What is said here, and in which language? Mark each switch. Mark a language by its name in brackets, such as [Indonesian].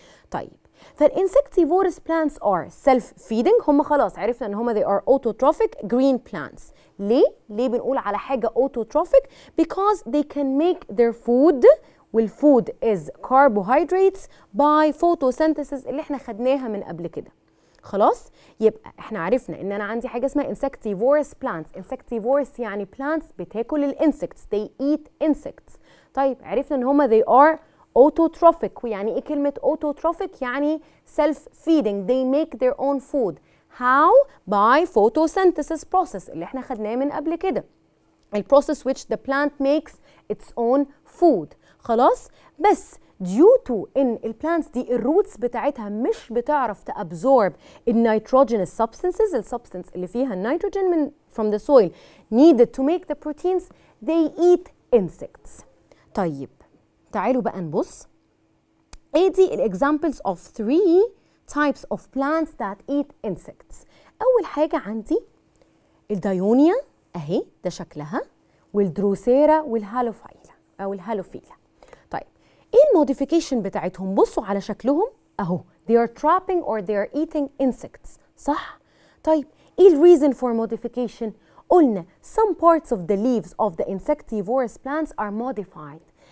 [Arabic] طيب فالانسكتيفورس [English] plants are self-feeding، [Arabic] هم خلاص عرفنا ان هم [English] they are autotrophic green plants. [Arabic] ليه بنقول على حاجة [English] autotrophic؟ because they can make their food، والfood is carbohydrates by photosynthesis [Arabic] اللي احنا خدناها من قبل كده. خلاص يبقى احنا عرفنا ان انا عندي حاجة اسمها insectivorous plants. [English] insectivorous يعني plants [Arabic] بتاكل الانسكتس، [English] they eat insects. [Arabic] طيب عرفنا ان هم [English] they are autotrophic، [Arabic] ويعني ايه كلمة [English] autotrophic؟ يعني self-feeding، they make their own food. How؟ by photosynthesis process [Arabic] اللي احنا خدناه من قبل كده. [English] البروسيس which the plant makes its own food. [Arabic] خلاص بس due to ان البلانتس دي الروتس بتاعتها مش بتعرف تابزورب النيتروجينous substances، السبستنس اللي فيها النيتروجين من [English] from the soil needed to make the proteins، they eat insects. [Arabic] طيب تعالوا بقى نبص. ادي الاكزامبلز [English] of 3 types of plants that eat insects. [Arabic] اول حاجه عندي الدايونيا اهي ده شكلها، والدروسيرا والهالوفيلا او الهالوفيلا. طيب ايه الموديفيكيشن بتاعتهم؟ بصوا على شكلهم اهو [English] they are trapping or they are eating insects، [Arabic] صح؟ طيب ايه الريزن for modification؟ قلنا [English] some parts of the leaves of the insectivorous plants are modified.